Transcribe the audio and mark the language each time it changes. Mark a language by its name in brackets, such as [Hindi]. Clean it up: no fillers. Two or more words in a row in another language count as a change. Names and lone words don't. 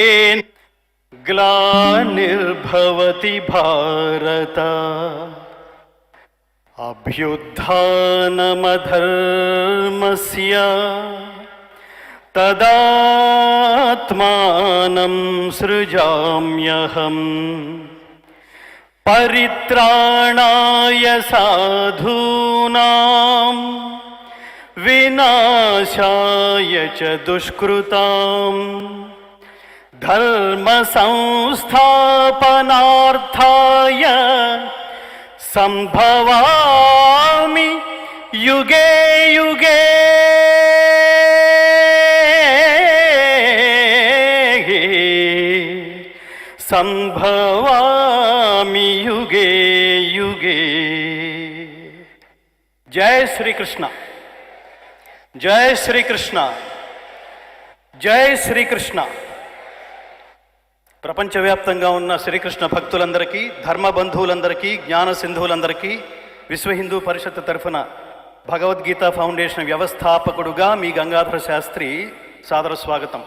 [Sanskrit] గ్లానిర్భవతి భారత అభ్యుత్థానమధర్మస్య తదాత్మానం సృజామ్యహం పరిత్రాణాయ సాధూనాం వినాశాయ చ దుష్కృతాం ధర్మ సంస్థాపనార్థాయ సంభవామి యుగే యుగే సంభవామి యుగే యుగే. [Telugu] జై శ్రీకృష్ణ, జై శ్రీకృష్ణ, జై శ్రీకృష్ణ. ప్రపంచవ్యాప్తంగా ఉన్న శ్రీకృష్ణ భక్తులందరికీ, ధర్మ బంధువులందరికీ, జ్ఞాన సింధువులందరికీ విశ్వ హిందూ పరిషత్ తరఫున భగవద్గీత ఫౌండేషన్ వ్యవస్థాపకుడుగా మీ గంగాధర శాస్త్రి సాదర స్వాగతం.